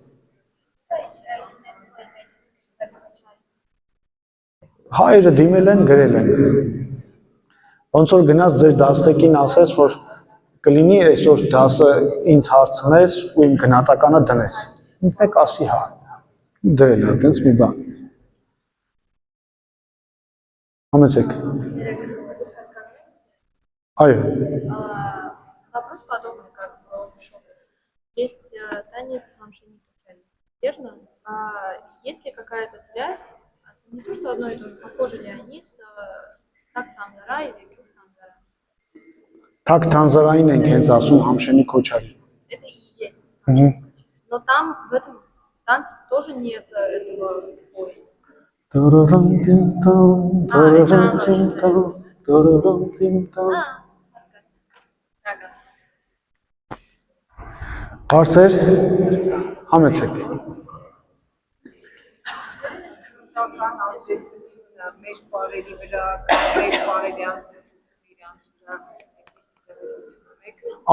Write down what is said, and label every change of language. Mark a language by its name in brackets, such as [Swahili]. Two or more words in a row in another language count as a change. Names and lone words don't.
[Armenian] Հայերը դիմել են, գրել են։ Ոնց որ գնաց ձեր դաստեկին ասես, որ կլինի այսօր դասը ինձ հարցնես ու իմ գնահատականը դնես։ Ինքն ասի հա։ Դրել է, այդպես մի բան։ Համեցեք։ Այո։ [Russian] Вопрос подобный, как в шоке. Есть танец Хамшини Кучали, верно? Есть ли какая-то связь, не то что одно и то же, похожи ли они с Так Танзара или Чук Танзара? [Armenian] Так Танзарային ենք հենց ասում Համշենի Քոչարի։ [Russian] Это и есть. Но там, в этом танце тоже нет этого боя. [Armenian] Հարցեր, համեցեք։ Կան ազդեցությունը մեր բարերի վրա, մեր բարերի ազդեցությունը իրանց վրա։